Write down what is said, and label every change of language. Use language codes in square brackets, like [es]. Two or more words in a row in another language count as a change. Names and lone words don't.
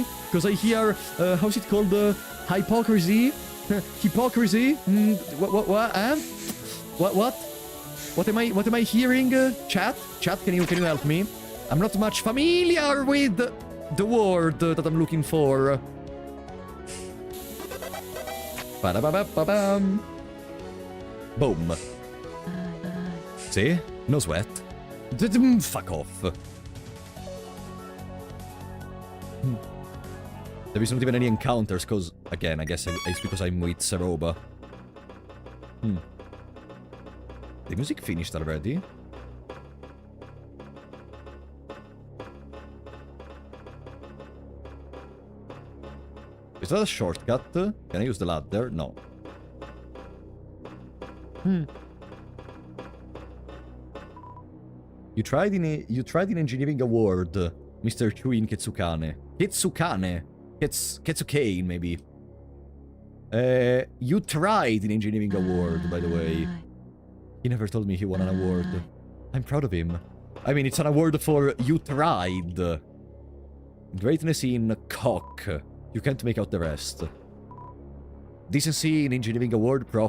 [en] Because I hear, how's it called? Hypocrisy? Hypocrisy? What? What am I hearing? Chat, can you help me? I'm not much familiar with the word that I'm looking for. Ba-da-ba-ba-ba-bam. Boom. See? No sweat. Fuck off. There isn't even any encounters, because, again, I guess it's because I'm with Seroba. The music finished already? Is that a shortcut? Can I use the ladder? No. You tried in engineering award, Mr. Chuin Ketsukane. Ketsukane, maybe. You tried in engineering award, by the way. He never told me he won an award. I'm proud of him. I mean, it's an award for you tried. Greatness in cock. You can't make out the rest. Decency in engineering award, Prof.